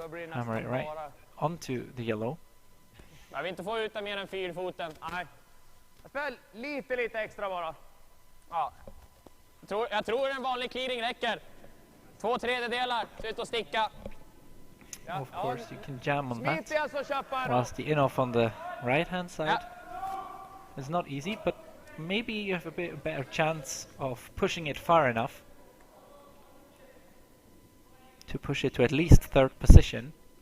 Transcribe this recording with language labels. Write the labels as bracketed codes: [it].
[en] Hammer it right onto the yellow. [sv] Jag vill inte få ut mer än 4 foten. Nej. Jag spelar lite extra bara. Ja. Jag tror en vanlig clearing räcker. 2/3, ut och sticka. [en] Of course, you can jam on that. [sv] Smit alltså Chappar. [en] Whilst the in-off on the right-hand side is not easy, but maybe you have a bit better chance of pushing it far enough to push it to at least third position.